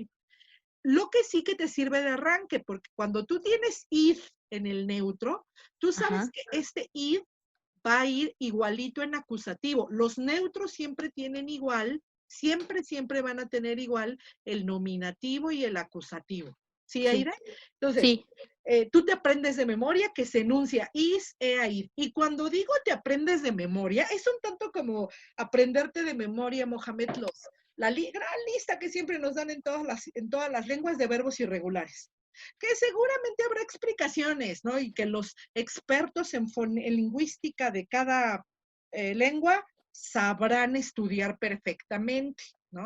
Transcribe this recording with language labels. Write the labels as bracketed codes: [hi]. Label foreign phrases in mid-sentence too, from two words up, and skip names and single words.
[es] Lo que sí que te sirve de arranque, porque cuando tú tienes id en el neutro, tú sabes Ajá. que este id va a ir igualito en acusativo. Los neutros siempre tienen igual, siempre van a tener igual el nominativo y el acusativo. ¿Sí, Sí. Aire? Entonces, Sí. tú te aprendes de memoria que se enuncia [la] is, ea, id. [es] Y cuando digo te aprendes de memoria, es un tanto como aprenderte de memoria, Mohamed, la gran lista que siempre nos dan en todas las lenguas de verbos irregulares, que seguramente habrá explicaciones, ¿no? Y que los expertos en lingüística de cada lengua sabrán estudiar perfectamente, ¿no?